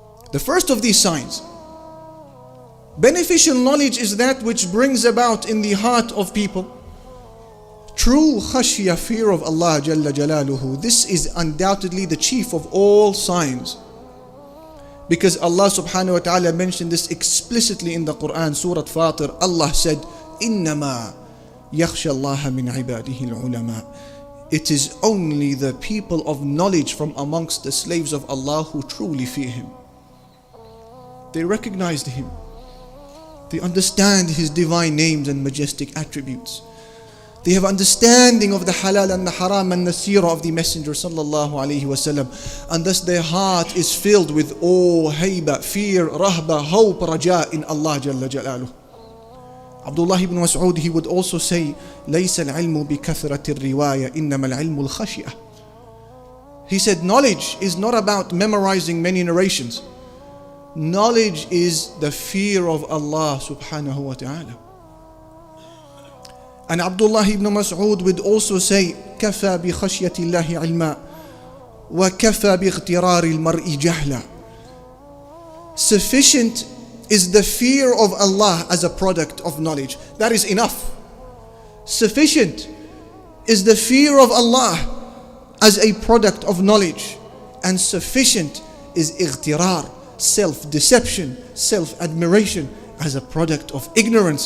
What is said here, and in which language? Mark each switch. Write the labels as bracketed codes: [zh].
[en] The first of these signs, beneficial knowledge is that which brings about in the heart of people true khashya, fear of Allah Jalla Jalaluhu. This is undoubtedly the chief of all signs, because Allah subhanahu wa ta'ala mentioned this explicitly in the Quran, Surah Fatir. Allah said, [ar] إِنَّمَا يَخْشَى اللَّهَ مِنْ عِبَادِهِ الْعُلَمَاءِ. [en] It is only the people of knowledge from amongst the slaves of Allah who truly fear Him. They recognized Him. They understand His divine names and majestic attributes. They have understanding of the halal and the haram and the seerah of the Messenger sallallahu alaihi wasallam. And thus their heart is filled with awe, hayba, fear, rahba, hope, raja in Allah Jalla Jalaluh. [ar] Abdullah ibn Mas'ud, [en] he would also say, [ar] لَيْسَ الْعِلْمُ بِكَثْرَةِ الرِّوَايَةِ إِنَّمَا الْعِلْمُ الْخَشِيَةِ. [en] He said, knowledge is not about memorizing many narrations. Knowledge is the fear of Allah subhanahu wa ta'ala. And Abdullah ibn Mas'ud would also say, [ar] كَفَى بِخَشْيَةِ اللَّهِ عِلْمًا وَكَفَى بِاغْتِرَارِ الْمَرْءِ جَهْلًا. [en] Sufficient is the fear of Allah as a product of knowledge. That is enough. Sufficient is the fear of Allah as a product of knowledge. And sufficient is ightirar, self-deception, self-admiration as a product of ignorance.